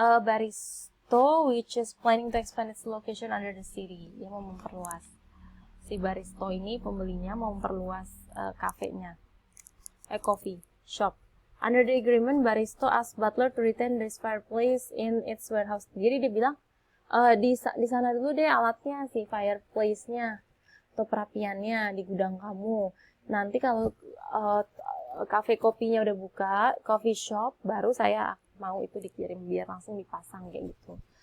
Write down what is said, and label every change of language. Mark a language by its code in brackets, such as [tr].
[en] Baristo which is planning to expand its location under the city. [id] Dia mau memperluas. Si Baristo ini pembelinya mau memperluas kafenya. [en] Coffee shop. Under the agreement, Baristo asked Butler to retain this fireplace in its warehouse. [id] Jadi dia bilang, di sana dulu deh alatnya, si fireplace-nya atau perapiannya di gudang kamu. Nanti kalau kafe kopinya udah buka, coffee shop, baru saya mau itu dikirim biar langsung dipasang kayak gitu.